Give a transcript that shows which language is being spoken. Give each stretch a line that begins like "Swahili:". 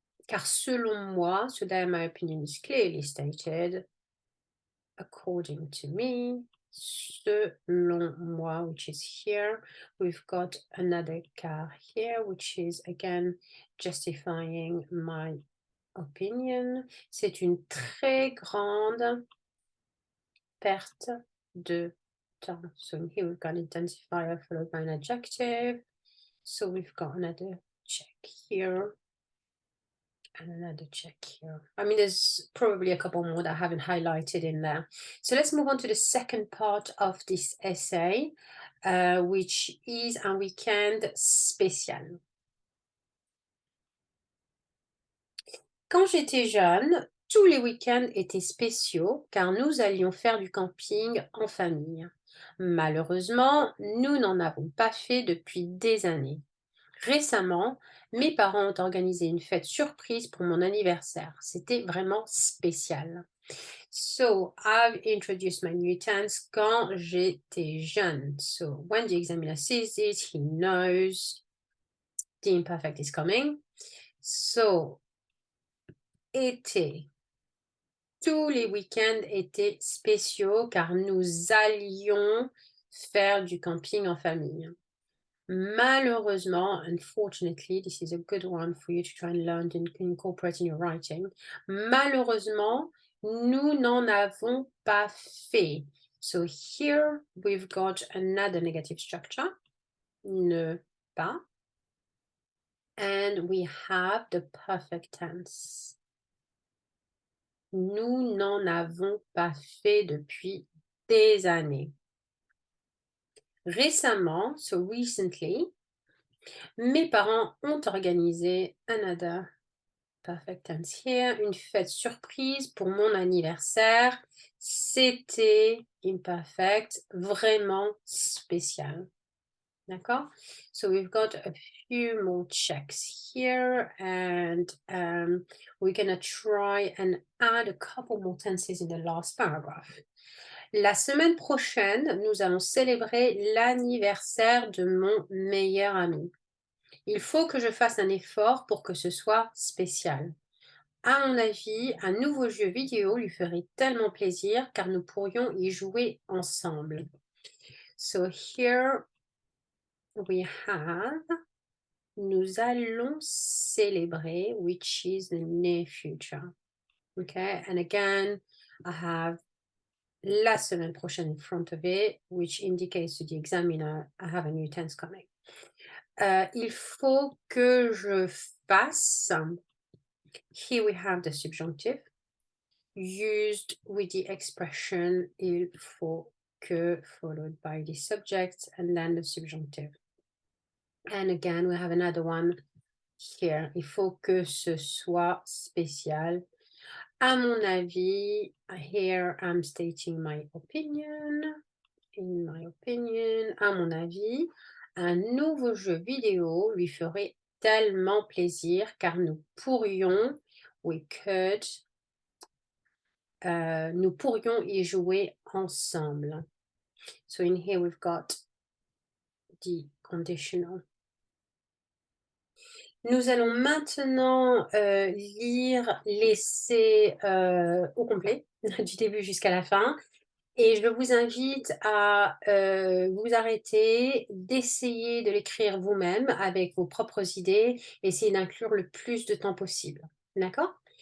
French: Car selon moi,
English: so there my opinion is clearly stated, according to me,
French: selon moi,
English: which is here. We've got another car here, which is again justifying my opinion.
French: C'est une très grande perte de temps.
English: So in here we've got an intensifier followed by an adjective. So we've got another check here. And another check here. I mean, there's probably a couple more that I haven't highlighted in there. So let's move on to the second part of this essay, which is
French: un week-end spécial. Quand j'étais jeune, tous les week-ends étaient spéciaux car nous allions faire du camping en famille. Malheureusement, nous n'en avons pas fait depuis des années. Récemment, mes parents ont organisé une fête surprise pour mon anniversaire. C'était vraiment spécial.
English: So, I've introduced my new tense
French: quand j'étais jeune.
English: So, when the examiner sees it, he knows the imperfect is coming. So, été.
French: Tous les week-ends étaient spéciaux car nous allions faire du camping en famille. Malheureusement,
English: unfortunately, this is a good one for you to try and learn to incorporate in your writing.
French: Malheureusement, nous n'en avons pas fait.
English: So here we've got another negative structure, ne pas. And we have the perfect tense.
French: Nous n'en avons pas fait depuis des années. Récemment,
English: so recently,
French: mes parents ont organisé
English: another perfect tense here,
French: une fête surprise pour mon anniversaire. C'était imperfect, vraiment spécial. D'accord?
English: So we've got a few more checks here and we're gonna try and add a couple more tenses in the last paragraph.
French: La semaine prochaine, nous allons célébrer l'anniversaire de mon meilleur ami. Il faut que je fasse un effort pour que ce soit spécial. À mon avis, un nouveau jeu vidéo lui ferait tellement plaisir car nous pourrions y jouer ensemble.
English: So here we have
French: nous allons célébrer,
English: which is the near future. Okay, and again, I have
French: la semaine prochaine
English: in front of it, which indicates to the examiner I have a new tense coming.
French: Il faut que je fasse.
English: Here we have the subjunctive used with the expression
French: il faut que
English: followed by the subject and then the subjunctive. And again, we have another one here.
French: Il faut que ce soit spécial. À mon avis,
English: here I'm stating my opinion. In my opinion,
French: à mon avis, un nouveau jeu vidéo lui ferait tellement plaisir car nous pourrions,
English: we could,
French: nous pourrions y jouer ensemble.
English: So in here we've got the conditional.
French: Nous allons maintenant lire l'essai au complet, du début jusqu'à la fin. Et je vous invite à vous arrêter, d'essayer de l'écrire vous-même avec vos propres idées, essayer d'inclure le plus de temps possible. D'accord?